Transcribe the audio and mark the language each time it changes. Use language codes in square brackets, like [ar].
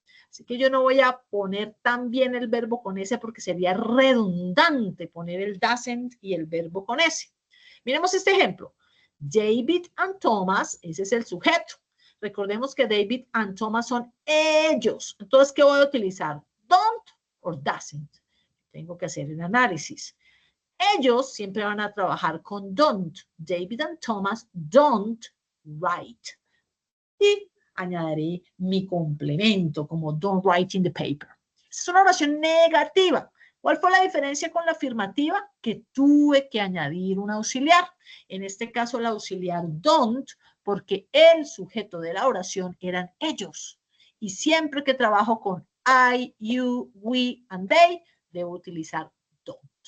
[es] Así que yo no voy a poner también el verbo con S porque sería redundante poner el doesn't y el verbo con S. Miremos este ejemplo. David and Thomas, ese es el sujeto. Recordemos que David and Thomas son ellos. Entonces, ¿qué voy a utilizar? Don't or doesn't. Tengo que hacer el análisis. Ellos siempre van a trabajar con don't. [en] David and Thomas don't write. [es] Y añadiré mi complemento como [en] don't write in the paper. [es] Es una oración negativa. ¿Cuál fue la diferencia con la afirmativa? Que tuve que añadir un auxiliar. En este caso, el auxiliar don't, porque el sujeto de la oración eran ellos. Y siempre que trabajo con I, you, we, and they, debo utilizar don't.